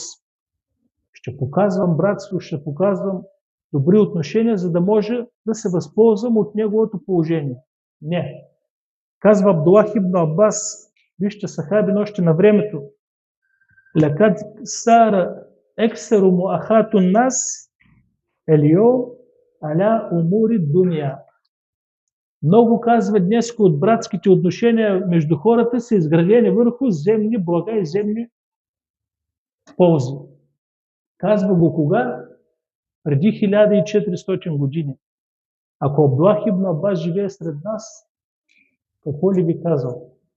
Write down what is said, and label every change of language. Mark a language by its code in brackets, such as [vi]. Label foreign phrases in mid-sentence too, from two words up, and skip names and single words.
[bg] Ще показвам братство, ще показвам добри отношения, за да може да се възползвам от неговото положение. Не. Казва Абдуллах ибн Аббас, вижте сахабин още на времето, [ar] لقد صار أكثر مؤاخاة الناس اليوم على أمور الدنيا. [bg] Много, казва, днес от братските отношения между хората са изградени върху земни блага и земни ползи. Казва го кога? Преди 1400 години. Ако Абдуллах ибн Аббас живее сред нас, какво ли би казал?